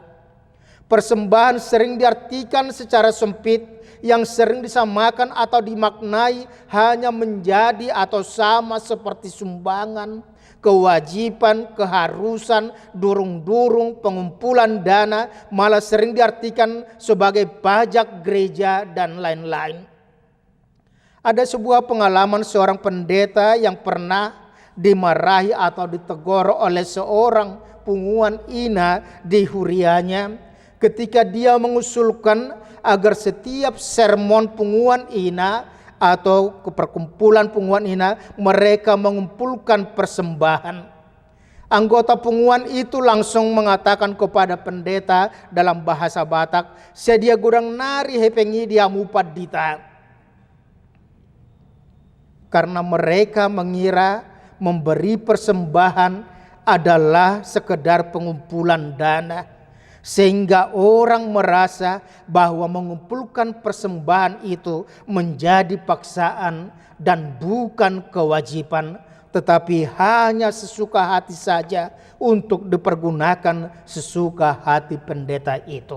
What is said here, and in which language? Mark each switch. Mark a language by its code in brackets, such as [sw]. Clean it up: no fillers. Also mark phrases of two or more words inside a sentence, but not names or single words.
[id] Persembahan sering diartikan secara sempit, yang sering disamakan atau dimaknai hanya menjadi atau sama seperti sumbangan, kewajiban, keharusan, durung-durung, pengumpulan dana, malah sering diartikan sebagai pajak gereja dan lain-lain. Ada sebuah pengalaman seorang pendeta yang pernah dimarahi atau ditegur oleh seorang [bbc] punguan ina [id] di hurianya ketika dia mengusulkan agar setiap sermon [bbc] punguan ina [id] atau perkumpulan [bbc] punguan ina [id] mereka mengumpulkan persembahan. Anggota punguan itu langsung mengatakan kepada pendeta dalam bahasa Batak, [bbc] "Sedia gudang nari hepengi dia mupat dita." [id] Karena mereka mengira memberi persembahan adalah sekedar pengumpulan dana, sehingga orang merasa bahwa mengumpulkan persembahan itu menjadi paksaan dan bukan kewajiban, tetapi hanya sesuka hati saja untuk dipergunakan sesuka hati pendeta itu.